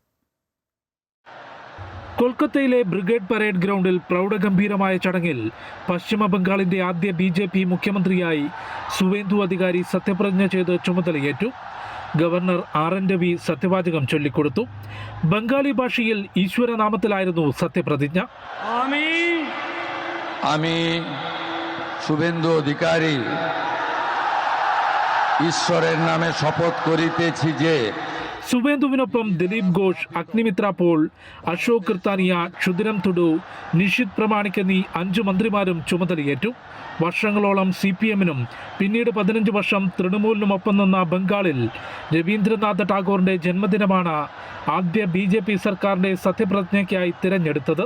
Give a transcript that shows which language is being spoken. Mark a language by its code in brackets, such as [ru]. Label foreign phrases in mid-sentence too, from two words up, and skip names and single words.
[ml] കൊൽക്കത്തയിലെ ബ്രിഗേഡ് പരേഡ് ഗ്രൗണ്ടിൽ പ്രൗഢഗംഭീരമായ ചടങ്ങിൽ പശ്ചിമ ബംഗാളിന്റെ ആദ്യ BJP മുഖ്യമന്ത്രിയായി സുവേന്ദു അധികാരി സത്യപ്രതിജ്ഞ ചെയ്ത് ചുമതലയേറ്റു. ഗവർണർ RN രവി സത്യവാചകം ചൊല്ലിക്കൊടുത്തു. ബംഗാളി ഭാഷയിൽ ഈശ്വരനാമത്തിലായിരുന്നു സത്യപ്രതിജ്ഞ. [bn] আমি শুভেন্দু অধিকারী ঈশ্বরের নামে শপথ করিতেছি যে [ml] സുവേന്ദുവിനൊപ്പം ദിലീപ് ഘോഷ്, അഗ്നിമിത്ര പോൾ, അശോക് കൃത്താനിയ, ക്ഷുദിരം തുഡു, നിഷിത് പ്രമാണിക് എന്നീ 5 മന്ത്രിമാരും ചുമതലയേറ്റു. വർഷങ്ങളോളം CPM-നും പിന്നീട് 15 വർഷം തൃണമൂലിനുമൊപ്പം നിന്ന ബംഗാളിൽ രവീന്ദ്രനാഥ് ടാഗോറിന്റെ ജന്മദിനമാണ് ആദ്യ BJP സർക്കാരിന്റെ സത്യപ്രതിജ്ഞയ്ക്കായി തിരഞ്ഞെടുത്തത്.